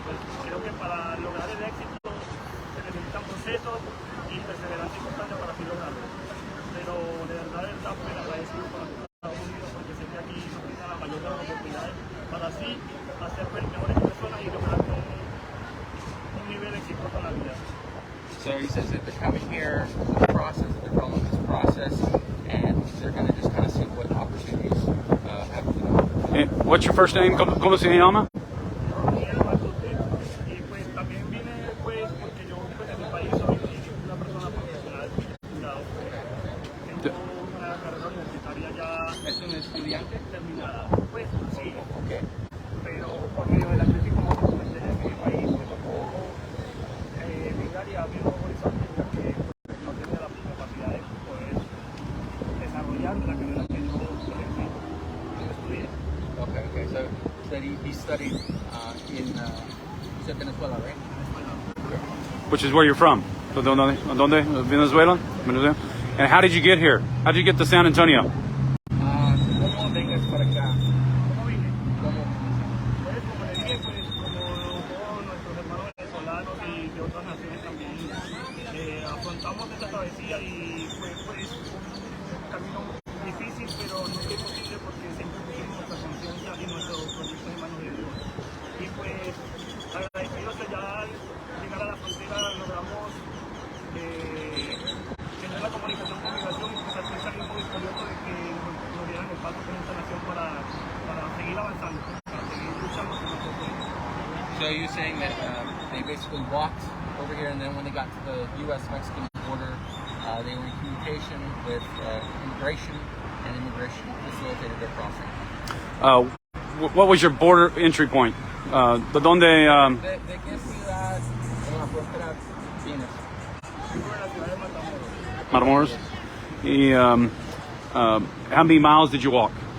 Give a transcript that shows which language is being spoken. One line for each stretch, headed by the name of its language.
Spanish: Pues creo que para lograr el éxito se necesitan procesos y perseverancia y constancia para así lograrlo. Pero de verdad pues agradecido por Estados Unidos porque sé que aquí nos brinda la mayor de las oportunidades para así hacer mejores personas y lograr un nivel exitoso en la vida.
English: So he says that they're coming here, the process, they're following this process, and they're going to just kind of see what opportunities have to go. What's your first name?
Spanish: ¿Cómo se llama? Y pues también vine pues porque yo pues en mi país soy una persona profesional, cuidado. Tengo una carrera universitaria ya ¿Es un estudiante? terminada. Pues sí,
English: Okay.
Spanish: pero por medio de la crisis como te comenté en mi país me tocó migrar y abrir nuevos horizontes ya que pues, no tenía la capacidad de poder desarrollar la carrera que yo estudié.
English: Okay. So he studied in Venezuela, right? Which is where you're from.
Spanish: ¿Dónde?
English: Venezuela? Venezuela? And how did you get here? How did you get to San Antonio?
Spanish: ¿Cómo vengas para acá? ¿Cómo vine? ¿Cómo? Pues como le dije, pues como todos nuestros hermanos venezolanos y de otras naciones también afrontamos esta travesía y fue pues un camino difícil pero no fue imposible porque siempre pusimos nuestra conciencia y nuestro proyecto en manos de Dios. Y pues agradecidos que ya al llegar a la frontera logramos tener la comunicación con migración y pues al fin salimos victoriosos de que nos dieran el paso con esta nación para seguir avanzando, para seguir luchando por nuestro pueblo.
English: So you're saying that they basically walked over here, and then when they got to the U.S.-Mexican border, they were in communication with immigration, and immigration facilitated their crossing. What was your border entry point?
Spanish: ¿Dónde? ¿De qué ciudad en la frontera vienes? Vivo en la ciudad de Matamoros. Matamoros?
English: Y, how many miles did you walk?